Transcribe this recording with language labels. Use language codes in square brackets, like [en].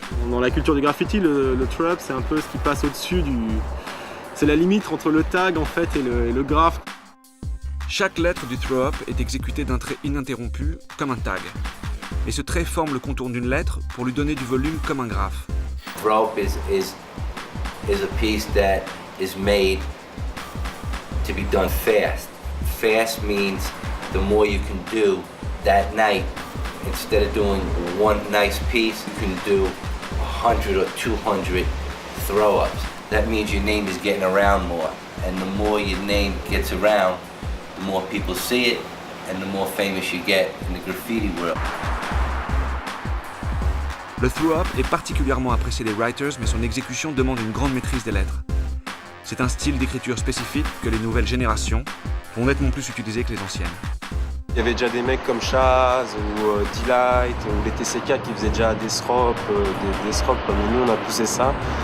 [fr] Dans la culture du graffiti, le throw-up, c'est un peu ce qui passe au-dessus du... C'est la limite entre le tag en fait et le graphe. Chaque lettre du throw-up est exécutée d'un trait ininterrompu, comme un tag. Et ce trait forme le contour d'une lettre pour lui donner du volume comme un graphe. [en] Throw-up is a piece that is made to be done fast. Fast means the more you can do that night. Instead of doing one nice piece, you can do 100 or 200 throw-ups. That means your name is getting around more. And the more your name gets around, the more people see it, and the more famous you get in the graffiti world. [fr] Le throw-up est particulièrement apprécié des writers, mais son exécution demande une grande maîtrise des lettres. C'est un style d'écriture spécifique que les nouvelles générations vont nettement plus utiliser que les anciennes. Il y avait déjà des mecs comme Chaz ou D-Light ou les TCK qui faisaient déjà des srops, comme nous on a poussé ça.